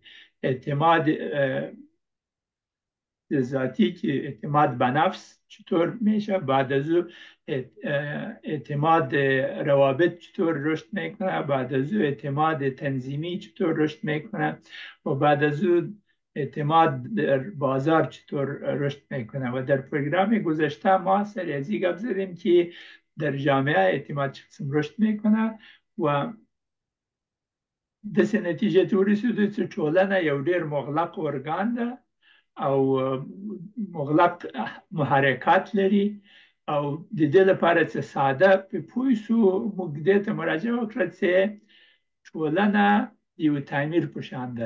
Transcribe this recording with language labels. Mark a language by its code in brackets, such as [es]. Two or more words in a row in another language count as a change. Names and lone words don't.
[fa] اعتماد ذاتی که اعتماد به نفس چطور میشه، بعد از او اعتماد روابط چطور رشد میکنه، بعد از او اعتماد تنظیمی چطور رشد میکنه و بعد از او اعتماد در بازار چطور رشد میکنه. و در پروگرام گذشته ما سر از این گپ زدیم که در جامعه اعتماد چه قسم رشد میکنه [ps] و داسې نتیجه ته ورسېدو چې ټولنه یو ډېر مغلق ارګان ده او مغلق محرکات لري، او د دې لپاره چې ساده په پوه شو موږ دې ته مراجعه وکړه چې ټولنه یو تعمیر په شان ده.